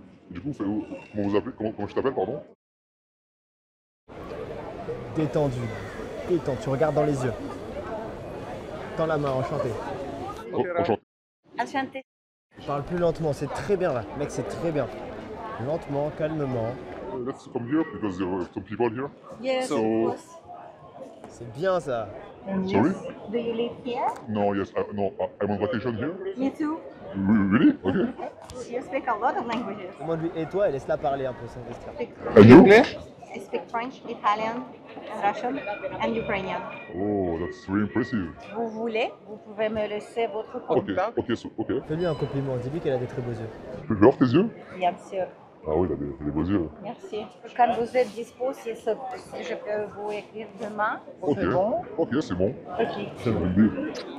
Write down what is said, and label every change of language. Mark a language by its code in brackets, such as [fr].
[fr] Du coup, comment vous appelez, comment je t'appelle, pardon? détendu. Détendu, tu regardes dans les yeux. Tends la main, enchanté. Oh, enchanté. Enchanté. Parle plus lentement, c'est très bien là. Mec, c'est très bien. Lentement, calmement. [en] Let's come here because there are some people here. Yes, So- of course. [fr] C'est bien ça. [en] Sorry? Do you live here? No, yes, no, I'm on vacation here. Me too. Really? Okay. You speak a lot of languages. [fr] Demande-lui, et toi, laisse-la parler un peu sans investir. [en] And you? I speak French, Italian, Russian and Ukrainian. Oh, that's very impressive. [fr] Vous voulez, vous pouvez me laisser votre Ok, contact. ok. Fais-lui un compliment, dis-lui qu'elle a des très beaux yeux. Je peux voir tes yeux? Bien sûr. Ah oui, il a des beaux yeux. Merci. Quand vous êtes dispo, si je peux vous écrire demain, Ok, c'est bon. ok, c'est bon. Ok. C'est une bonne idée.